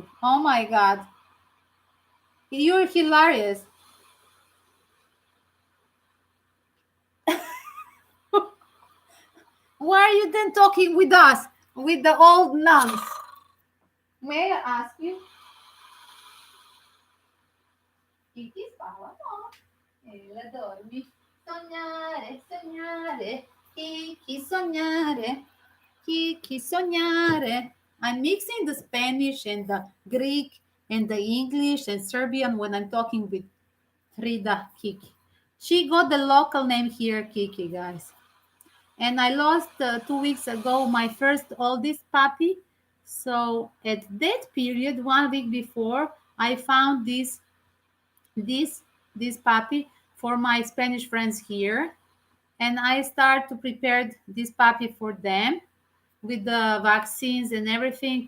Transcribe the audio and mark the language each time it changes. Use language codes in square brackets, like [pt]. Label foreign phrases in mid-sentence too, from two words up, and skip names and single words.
[en] Oh my god. You're hilarious. Why are you then talking with us, with the old nuns? May I ask you? [sr] Kiki spava no? [es] Ella dormi. [it] Sognare, sognare, Kiki sognare, Kiki sognare. [en] I'm mixing the Spanish and the Greek and the English and Serbian when I'm talking with Frida Kiki. She got the local name here, Kiki, guys. And I lost 2 weeks ago my first oldest puppy. So at that period, 1 week before, I found this this puppy for my Spanish friends here, and I start to prepare this puppy for them with the vaccines and everything.